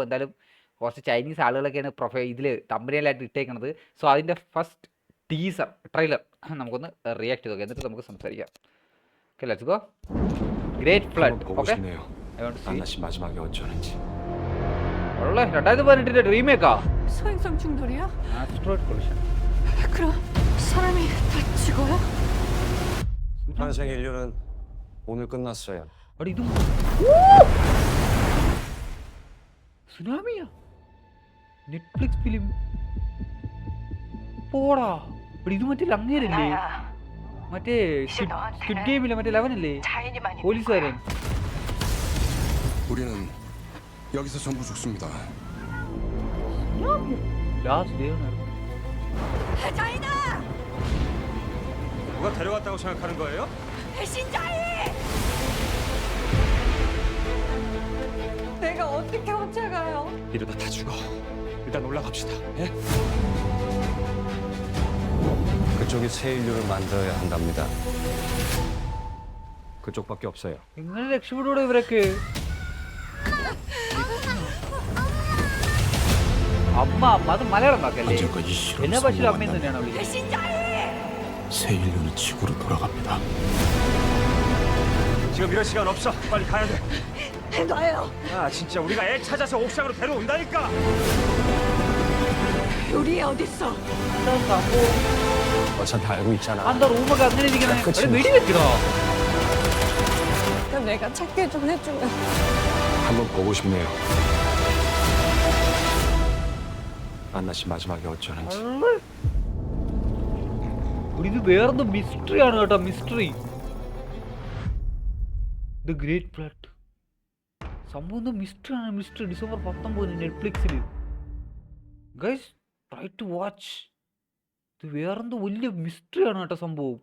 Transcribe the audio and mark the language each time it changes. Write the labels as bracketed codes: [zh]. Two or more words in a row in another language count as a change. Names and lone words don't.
[ml] എന്തായാലും കുറച്ച് ചൈനീസ് ആളുകളൊക്കെയാണ് ഇതിൽ തമ്പനിയിലായിട്ട് ഇട്ടേക്കുന്നത്. സോ അതിൻ്റെ [en] first trailer [ml] നമുക്കൊന്ന് റിയാക്ട് ചെയ്ത് നോക്കാം, എന്നിട്ട് നമുക്ക് സംസാരിക്കാം. [en] Okay, let's go. Great Flood. Okay, 2018 remake-aa. [ko] 소행성 충돌이야? [en] asteroid collision. [ko] 그럼 사람이 다 죽어요? 탄생 인류는 오늘 끝났어요. [ml] അവിടെ ഇതും സുനാമിയാ. നെറ്റ്ഫ്ലിക്സ് ഫിലിം പോടാ. ഇവിടെ ഇത് മറ്റേ അങ്ങേരല്ലേ, മറ്റേ സ്ക്വിഡ് ഗെയിമിലെ മറ്റേ ലെവനല്ലേ, പോലീസുകാരൻ. [ko] 우리는 여기서 전부 죽습니다. [en] last day ആണ്. [ko] 자이나! 누가 데려갔다고 생각하는 거예요? 배신자이! 내가 어떻게 혼자 가요? 이러다 다 죽어. 일단 올라갑시다. 예? 그쪽이 새 인류를 만들어야 한답니다. 그쪽밖에 없어요. [ml] എങ്ങനെ രക്ഷപ്പെടൂടെ ഇവരൊക്കെ? അമ്മ അത് മലയാളം വാക്കല്ലേ, എല്ലാ ഭാഷയിലും അമ്മയും തന്നെയാണ് വിളിക്കുന്നത്. [ko] 배신자이! 새 인류는 지구로 돌아갑니다. 지금 이럴 시간 없어. 빨리 가야 돼. 놔요! 아 진짜 우리가 애 찾아서 옥상으로 데려온다니까. 요리 어딨어? 어차피 알고 있잖아. [ml] എന്താ റൂമൊക്കെ അങ്ങനെ ഇരിക്കണേ? വെടി വെക്കണോ? [ko] 그럼 내가 찾게 좀 해주면. 한번 보고 싶네요. 안나 씨 마지막에 어쩌는지. [ml] ഇത് വേറെന്തോ മിസ്റ്ററി ആണ് കേട്ടോ, മിസ്റ്ററി. ദ ഗ്രേറ്റ് ഫ്ലഡ് സംഭവം എന്തോ മിസ്റ്ററി ആണ്. [en] Mystery December 19 Netflix-il. Guys try to watch. [ml] ഇത് വേറെന്തോ വലിയ മിസ്റ്ററി ആണ് കേട്ടോ സംഭവം.